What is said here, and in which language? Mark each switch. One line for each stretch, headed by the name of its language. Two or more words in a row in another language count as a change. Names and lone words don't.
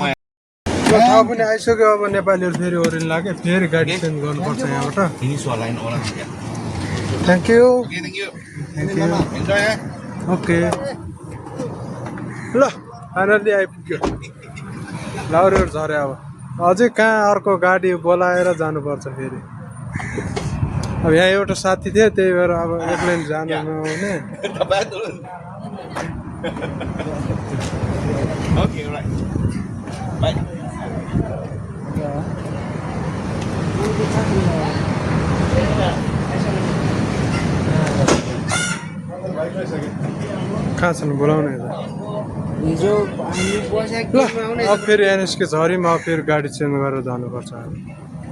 Nepali: थाहा पनि आइसक्यो अब नेपालीहरू फेरि ओरिन लाग्यो फेरि गाडी चेन्ज गर्नुपर्छ यहाँबाट
Indonesian: Ini soal lain orang ya.
English: thank you Okay, thank you. Enjoy ya.
Nepali: ओके ल फाइनल्ली आइपुग्यो लाउरेहरू झऱ्यो अब अझै कहाँ अर्को गाडी बोलाएर जानुपर्छ फेरि अब यहाँ एउटा साथी थियो त्यही भएर अब एक्लै जानु नआउने
Indonesian: Tambah turun.
English: Okay, alright. Bye.
Nepali: कहाँ छन् बोलाउने त हिजो हामी बसेको ल अब फेरि यहाँ निस्के झरीमा अब फेरि गाडी चेन्ज गरेर जानुपर्छ